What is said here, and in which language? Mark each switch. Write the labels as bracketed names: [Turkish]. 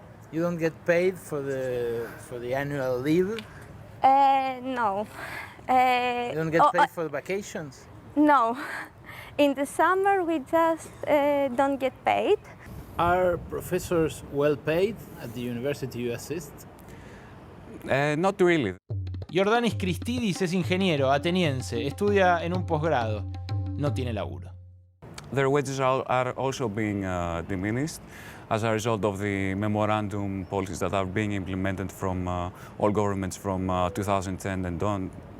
[English] You don't get paid for the annual leave? No. You don't get paid for the vacations? No. In the summer we just don't get paid. Are professors well paid at the university you assist? Not really. [Spanish] Jordanis Christidis es ingeniero, ateniense, estudia en un posgrado. No tiene laburo. [English] Their wages are also being diminished as a result of the memorandum policies that are being implemented from all governments from 2010 and on.